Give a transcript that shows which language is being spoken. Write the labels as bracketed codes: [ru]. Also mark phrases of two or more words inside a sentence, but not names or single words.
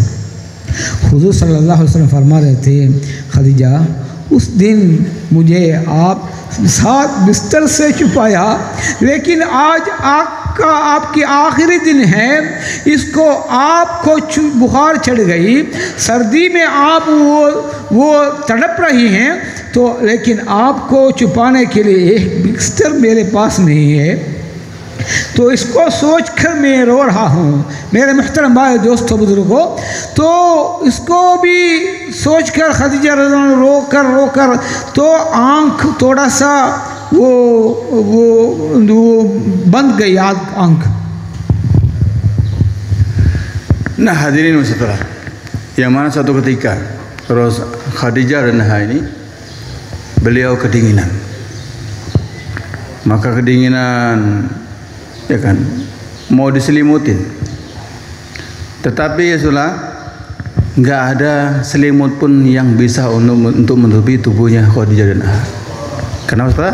[hi] हुजूर [ar] صلى الله عليه وسلم [hi] फरमा रहे थे, खदीजा उस दिन मुझे आप 7 बिस्तर से छुपाया, लेकिन आज आपकी आखिरी दिन है, इसको आपको बुखार चढ़ गई, सर्दी में आप वो तड़प रही हैं, तो लेकिन आपको छुपाने के लिए एक बिस्तर मेरे पास नहीं है, तो इसको सोचकर मैं रो रहा हूँ। मेरे मुहतरम भाई दोस्तों बुजुर्गों, तो इसको भी सोचकर खदीजा [ar] رضي الله عنها [hi] रोकर तो आँख थोड़ा सा वो बंद गई आँख। [id] Nah hadirin wasaudara, yang mana satu ketika Khadijah dan ini beliau kedinginan, maka kedinginan ya kan mau diselimutin, tetapi ya sudah nggak ada selimut pun yang bisa untuk menutupi tubuhnya Khadijah dan Kenapa saudara?